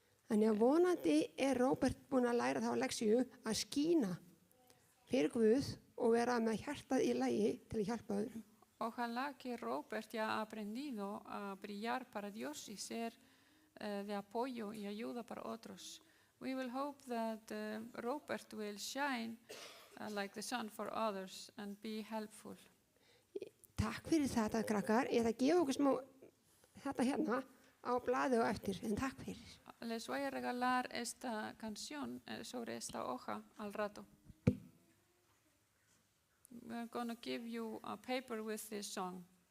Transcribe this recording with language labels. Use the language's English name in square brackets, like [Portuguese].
[Icelandic] Þannig að vonandi Róbert búinn að læra þá leksíu að skína fyrir Guð og vera með hjartað í lagi til að hjálpa öðrum. [Spanish] Ojalá que Robert ya ha aprendido a brillar para Dios y ser de apoyo y ayuda para otros. [English] We will hope that Robert will shine like the sun for others and be helpful. [Icelandic] Takk fyrir þetta, krakkar. Ég ætla að gefa okkur smá þetta hérna á blaði og eftir, en takk fyrir. [Spanish] Les voy a regalar esta canción sobre esta hoja al rato. [English] We're going to give you a paper with this song.